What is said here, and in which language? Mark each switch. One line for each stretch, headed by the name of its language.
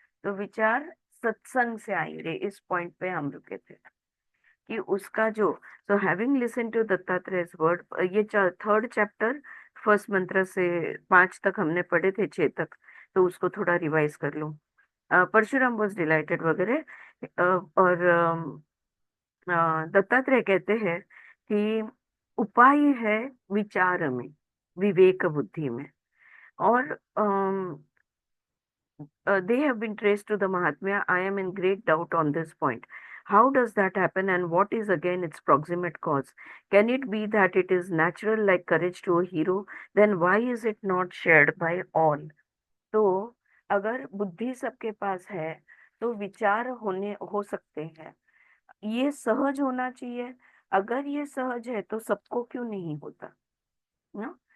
Hindi: तो विचार सत्संग से आएंगे. इस पॉइंट पे हम रुके थे कि उसका जो,
English: so having listen to Dattatreya's word,
Hindi: ये 3rd चैप्टर 1st मंत्र से 5 तक हमने पढ़े थे, 6 तक, तो उसको थोड़ा रिवाइज कर लूं. परशुराम
English: was delighted
Hindi: वगैरह. और दत्तात्रेय कहते हैं कि उपाय है विचार में, विवेक बुद्धि में. और
English: they have been traced to the Mahatmya. I am in great doubt on this point. How does that happen, and what is again its proximate cause? Can it be that it is natural like courage to a hero? Then why is it not shared by all?
Hindi: तो अगर बुद्धि सबके पास है तो विचार हो सकते हैं. ये सहज होना चाहिए. अगर ये सहज है तो सबको क्यों नहीं होता ना.